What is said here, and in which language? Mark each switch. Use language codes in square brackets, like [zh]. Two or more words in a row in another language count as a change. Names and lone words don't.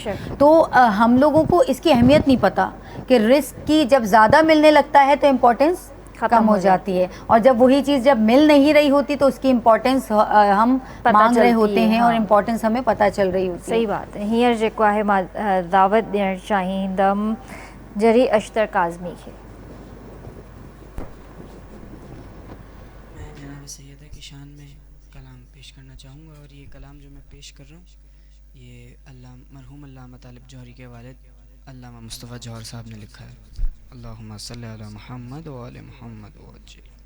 [ur] تو ہم لوگوں کو اس کی اہمیت نہیں پتہ کہ رزق کی جب زیادہ ملنے لگتا ہے تو امپورٹنس کم ہو جاتی ہے، اور جب وہی چیز جب مل نہیں رہی ہوتی تو اس کی امپورٹنس ہم مانگ رہے ہوتے ہیں اور امپورٹنس ہمیں پتہ چل رہی ہوتی ہے۔ صحیح بات ہے۔ [sd] ہیئر جیکو ہے دعوت ॾियणु चाहींदमि जरी अख्तर काज़मी खे। [ur] میں جناب سیدہ کی شان میں کلام پیش کرنا چاہوں گا، اور یہ کلام جو میں پیش کر رہا ہوں یہ مرحوم علامہ طالب جوہری کے والد علامہ مصطفیٰ جوہر صاحب نے لکھا ہے۔ [ar] اللہم صلی علی محمد و آل محمد وعجل۔